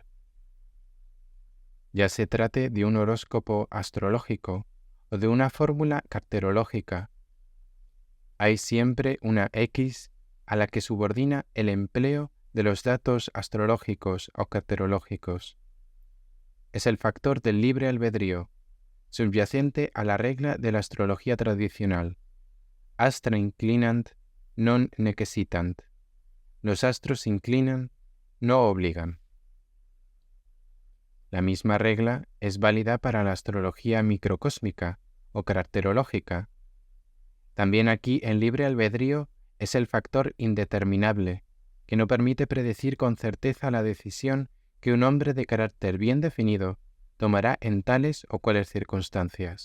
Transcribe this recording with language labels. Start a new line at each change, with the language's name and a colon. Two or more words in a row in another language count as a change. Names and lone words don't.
Spanish: Ya se trate de un horóscopo astrológico o de una fórmula caracterológica, hay siempre una X a la que subordina el empleo de los datos astrológicos o caracterológicos. Es el factor del libre albedrío, subyacente a la regla de la astrología tradicional.
Latin: Astra inclinant, non necessitant.
Spanish: Los astros inclinan, no obligan. La misma regla es válida para la astrología microcósmica o caracterológica. También aquí el libre albedrío es el factor indeterminable, que no permite predecir con certeza la decisión que un hombre de carácter bien definido tomará en tales o cuales circunstancias.